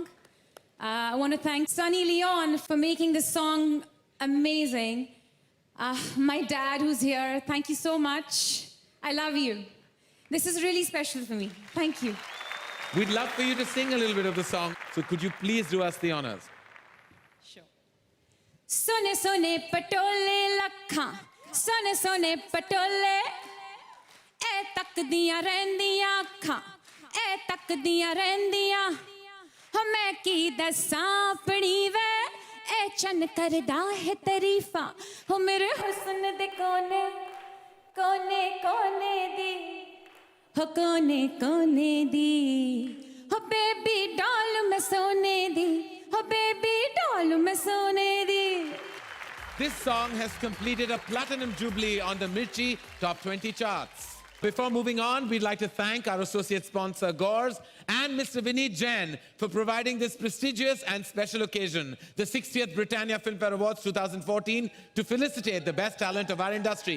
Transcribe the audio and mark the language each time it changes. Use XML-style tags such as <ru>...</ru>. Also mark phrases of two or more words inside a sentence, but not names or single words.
<en>I want to thank Sunny Leon for making this song amazing. My dad who's here, thank you so much. I love you. This is really special for me. Thank you. We'd love for you to sing a little bit of the song. So could you please do us the honors?</en> <pa>ਸੋਹਣੇ ਸੋਹਣੇ ਪਟੋਲੇ ਲੱਖਾਂ, ਸੋਹਣੇ ਸੋਹਣੇ ਪਟੋਲੇ, ਇਹ ਤੱਕਦੀਆਂ ਰਹਿੰਦੀਆਂ ਅੱਖਾਂ, ਇਹ ਤੱਕਦੀਆਂ ਰਹਿੰਦੀਆਂ, ਹੋ ਮੈਂ ਕੀ ਦੱਸਾਂ ਆਪਣੀ ਵੇ, ਇਹ ਚੰਨ ਕਰਦਾ ਹੈ ਤਾਰੀਫ਼ਾਂ, ਹੋ ਮੇਰੇ ਹੁਸਨ ਦੇ ਕੋਨੇ, ਕੋਨੇ ਕੋਨੇ ਦੀ, ਹੋ ਕੋਨੇ ਕੋਨੇ ਦੀ, ਹੋ</pa> <en>baby doll</en> <pa>ਮੈਂ ਸੋਨੇ ਦੀ, ਹੋ</pa> <en>baby doll</en> <pa>ਮੈਂ ਸੋਨੇ ਦੀ.</pa> <en>This song has completed a platinum jubilee on the Mirchi Top 20 charts. Before moving on, we'd like to thank our associate sponsor, Gores, and Mr. Vineet Jain for providing this prestigious and special occasion, the 60th Britannia Filmfare Awards 2014, to felicitate the best talent of our industry.</en>